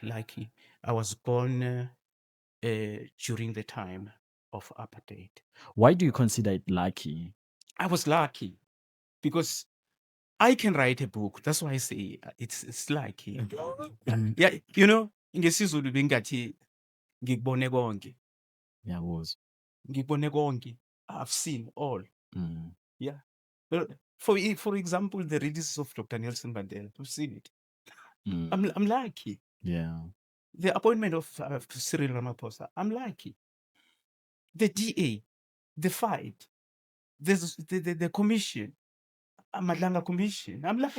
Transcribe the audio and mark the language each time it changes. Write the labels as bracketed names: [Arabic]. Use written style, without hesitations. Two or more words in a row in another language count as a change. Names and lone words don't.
[English] I was born during the time of apartheid. Why do you consider it lucky? I was lucky because I can write a book. That's why I say it's lucky. Yeah, you know, [Zulu] ngesizulu bengathi ngikubone konke. [English] Yeah, was. [Zulu] Ngikubone konke. [English] I've seen all. Mm. Yeah. Well, for example, the release of Dr. Nelson Mandela, I've seen it. Mm. I'm lucky. Yeah. The appointment of Cyril Ramaphosa, I'm lucky. The DA, the fight, the commission, Madlanga Commission, I'm lucky.